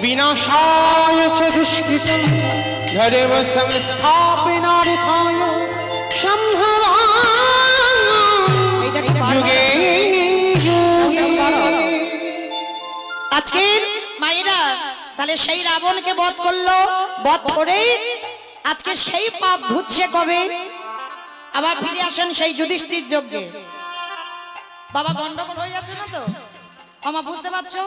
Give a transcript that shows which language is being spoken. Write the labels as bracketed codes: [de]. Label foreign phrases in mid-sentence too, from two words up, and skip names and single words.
[sa] विनाशाय च दुष्कृतं धर्म संस्थापनार्थाय संभवामि युगे युगे। [bn] আজকের মায়েরা তাহলে সেই রাবণকে বধ করলো, বধ করে আজকে সেই পাপ ধুচ্ছে কবে? আবার ফিরে আসেন সেই যুধিষ্ঠির যজ্ঞে। বাবা গন্ডগোল হয়ে যাচ্ছে না তো? আমা বুঝতে পারছো?